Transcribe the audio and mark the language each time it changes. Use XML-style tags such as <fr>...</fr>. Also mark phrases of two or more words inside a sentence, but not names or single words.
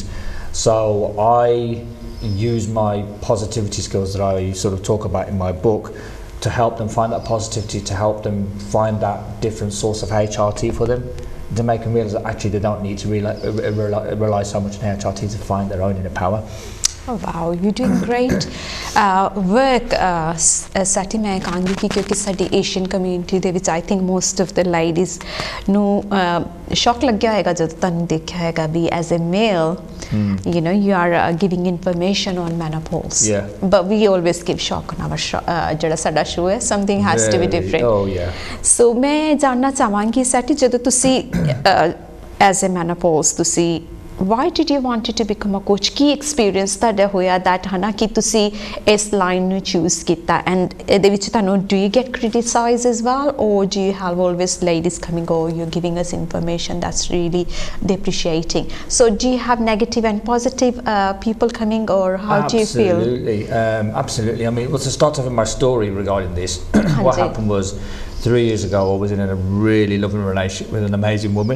<en>So I use my positivity skills that I sort of talk about in my book to help them find that positivity, to help them find that different source of HRT for them, to make them realise that actually they don't need to rely so much on HRT to find their own inner power. Oh wow, you're doing great work. Sati,</en> <pa>ਮੈਂ ਕਹਾਂਗੀ ਕਿ ਕਿਉਂਕਿ ਸਾਡੀ</pa> <en>Asian community</en> <pa>ਦੇ ਵਿੱਚ</pa> <en>I think most of the ladies</en> <pa>ਨੂੰ ਸ਼ਾਕ ਲੱਗ ਗਿਆ ਹੈਗਾ ਜਦ ਤੁਹਾਨੂੰ ਦੇਖਿਆ ਹੈਗਾ ਵੀ</pa> <en>as a male you know you are giving information on menopause, but we always give shock on our</en> <pa>ਜਿਹੜਾ ਸਾਡਾ ਸ਼ੋ ਹੈ,</pa> <en>something has to be different. Oh yeah. So</en> <pa>ਮੈਂ ਜਾਣਨਾ ਚਾਹਾਂਗੀ</pa> <en>सैटी,</en> <pa>ਜਦੋਂ ਤੁਸੀਂ</pa> <en>as a menopause ਤੁਸੀਂ why did you want to become a coach?</en> <pa>ਕੀ experience ਤੁਹਾਡਾ ਹੋਇਆ</pa> <en>that</en> <pa>ਹਨਾ ਕਿ ਤੁਸੀਂ ਇਸ ਲਾਈਨ ਨੂੰ choose ਕੀਤਾ,</pa> <en>and</en> <pa>ਇਹਦੇ ਵਿੱਚ ਤੁਹਾਨੂੰ</pa> <en>do you get criticized as well, or do you have always ladies coming, oh you're giving us information that's really depreciating? So do you have negative and positive people coming, or how do you feel? Absolutely. I mean, well, to start off with my story regarding this, what happened was 3 years ago I was in a really loving relationship with an amazing woman.</en>